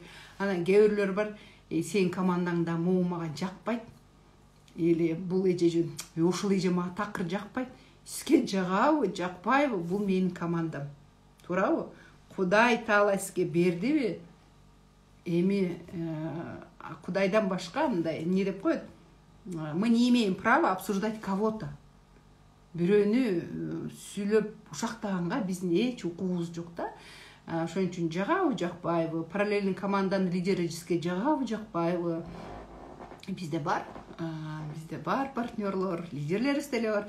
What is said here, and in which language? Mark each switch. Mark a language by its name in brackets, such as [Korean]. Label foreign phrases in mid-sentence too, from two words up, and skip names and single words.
[Kyrgyz] Анан кээ бирлөр бар, сен командаңда могу мага жакпайт, или бул эже жөн, ушул эже мага такыр жакпайт. Сизге жагабы, жакпайбы, бул менин командам. Туурабы? Кудай Таала сизге бердиби? Эми Кудайдан башка мындай эмне деп коет? [Russian] Мы не имеем права обсуждать кого-то. [Kyrgyz] Бирөөнү сүйлөп ушактаганга биздин эч укугубуз жок да. Ошон үчүн жагабы, жакпайбы, параллельный команданын лидеричке жагабы, жакпайбы. Бизде бар партнерлор, лидерлерибиз деле бар.